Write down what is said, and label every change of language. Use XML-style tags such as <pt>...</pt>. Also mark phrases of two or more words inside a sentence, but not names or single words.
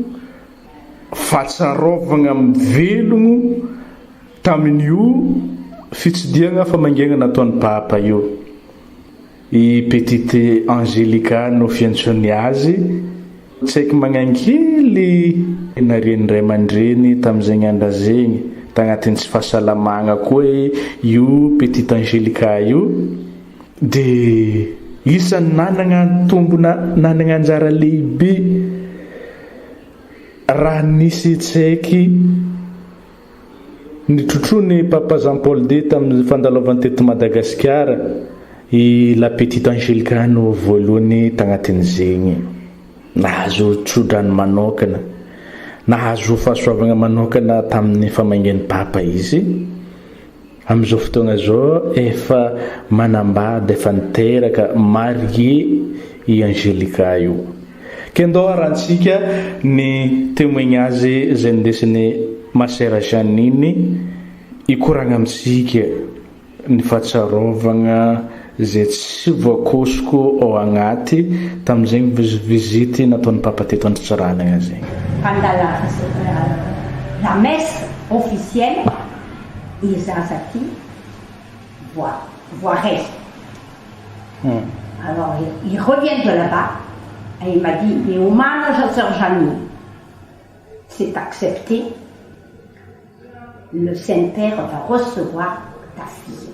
<mg>fatsarovagna amin'ny velogno tamin'io fitsidiagna famangegna nataon'ny papa io i petite Angelica no fiantsony azy tsy haiko magnankely nariany ray aman-dreny tamin'izay andra zegny tagnatin'ny tsy fahasalamagna koa io petite Angelica io dia isany nanagna tombona nanagna anjara lehibe raha nisy tsy haiky nitrotrony papa Jean Paul II tamin'ny fandalovany teto Madagasikara i la petite Angelica no voalohany tagnatin'izegny nahazo trodrany manokana nahazo fahasoavagna manokana tamin'ny famaingen'ny papa izy amin'izao fotoana zao efa manambady efa niteraka marie i Angélika io kendo arantsika ny témoignage zay ndesiny masera Janine ikoragna amitsika ny fahatsarovagna zay tsy voakosiko ao agnaty tamin'izay visite nataon'ny papa teto Andritsaranagna zegny.</mg> <fr>Pendant la messe officielle, Isazati voirait. Alors, il revient de là-bas et il m'a dit, mais hommage à sœur Janine, c'est accepté, le Saint-Père va recevoir ta fille.</fr>